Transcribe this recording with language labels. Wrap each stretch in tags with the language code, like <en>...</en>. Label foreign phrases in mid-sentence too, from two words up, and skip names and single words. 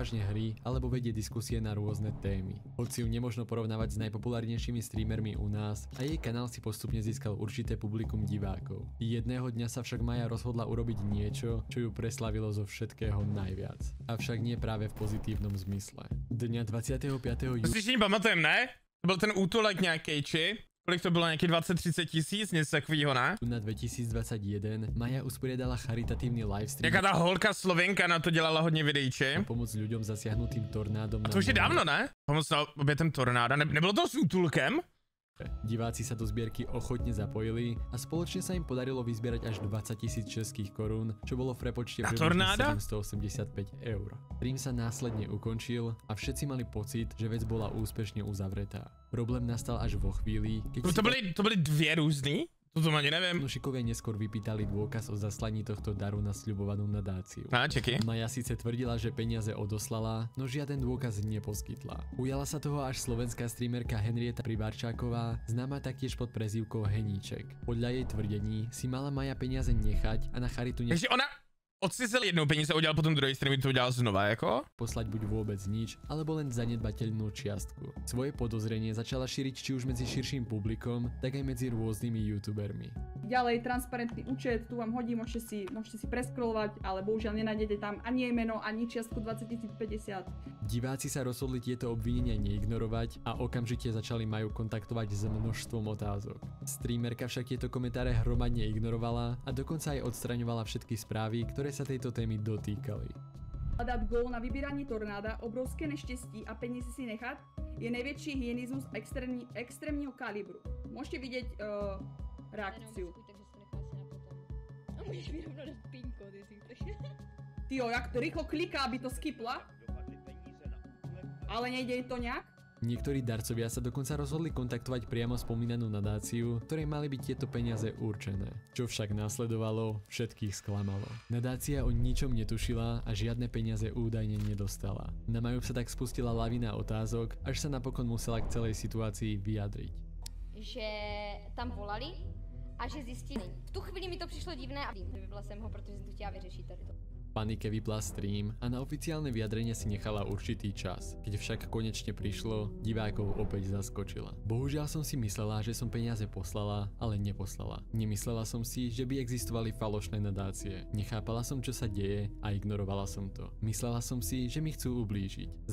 <sk>hry alebo vedie diskusie na rôzne témy. Hoci ju nemožno porovnávať s najpopulárnejšími streamermi u nás a jej kanál si postupne získal určité publikum divákov. Jedného dňa sa však Maja rozhodla urobiť niečo, čo ju preslavilo zo všetkého najviac. Avšak nie práve v pozitívnom zmysle. Dňa 25.</sk> <cs>To si ešte nepamatujem, ne? To byl ten útulek nějakej, či? Kolik to bylo, nějaký 20-30 tisíc, něco takovýho, ne?</cs> <sk>Na 2021 Maja usporiadala charitatívny livestream.</sk> <cs>Jaká ta holka Slovenka na to dělala hodně videíči.</cs> <sk>Pomoc ľuďom zasiahnutým tornádom.</sk> <cs>A to už je dávno, ne? Pomoc na obětem tornáda. Nebylo to s útulkem?</cs> <sk>Diváci sa do zbierky ochotne zapojili a spoločne sa im podarilo vyzbierať až 20 000 českých korún, čo bolo v prepočte približne 785 eur. Stream sa následne ukončil a všetci mali pocit, že vec bola úspešne uzavretá. Problém nastal až vo chvíli, keď</sk> <cs>To byly dvě různý? To ani neviem.</cs> <sk>fanúšikovia neskôr vypýtali dôkaz o zaslaní tohto daru na sľubovanú nadáciu.</sk> <cs>Čeky.</cs> <sk>Maja síce tvrdila, že peniaze odoslala, no žiaden dôkaz neposkytla. Ujala sa toho až slovenská streamerka Henrieta Pribarčáková, známa taktiež pod prezývkou Heníček. Podľa jej tvrdení si mala Maja peniaze nechať a na charitu</sk> <cs>Takže ona... odcizil jednou peníze, udělal potom druhý stream, to udělal znova, jako?</cs> <sk>Poslať buď vôbec nič, alebo len zanedbateľnú čiastku. Svoje podozrenie začala šíriť či už medzi širším publikom, tak aj medzi rôznymi youtubermi. Ďalej, transparentný účet, tu vám hodím, môžete si preskrolovať, ale bohužiaľ nenájdete tam ani jej meno, ani čiastku 20 050. Diváci sa rozhodli tieto obvinenia neignorovať a okamžite začali Maju kontaktovať s množstvom otázok. Streamerka však tieto komentáre hromadne ignorovala a dokonca aj odstraňovala všetky správy, ktoré sa tejto témy dotýkali.</sk> <cs>Dát gól na vybírání tornáda, obrovské neštěstí a peníze si nechat je největší hyenismus extrémního kalibru. Můžete vidět reakciu. Můžeš mi rovno dát pinko, ty si chceš. Tyjo, jak to rýchlo kliká, aby to skipla. Ale nejde to nějak?</cs> <sk>Niektorí darcovia sa dokonca rozhodli kontaktovať priamo spomínanú nadáciu, ktorej mali byť tieto peniaze určené. Čo však následovalo, všetkých sklamalo. Nadácia o ničom netušila a žiadne peniaze údajne nedostala. Na Maju sa tak spustila lavina otázok, až sa napokon musela k celej situácii vyjadriť.</sk> <cs>Že tam volali a že zjistili. V tu chvíli mi to přišlo divné a vypla jsem ho, protože jsem to chtěla vyřešit tady to.</cs> <sk>Panike vypla stream a na oficiálne vyjadrenie si nechala určitý čas. Keď však konečne prišlo, divákov opäť zaskočila. Bohužiaľ som si myslela, že som peniaze poslala, ale neposlala. Nemyslela som si, že by existovali falošné nadácie. Nechápala som, čo sa deje a ignorovala som to. Myslela som si, že mi chcú ublížiť.</sk>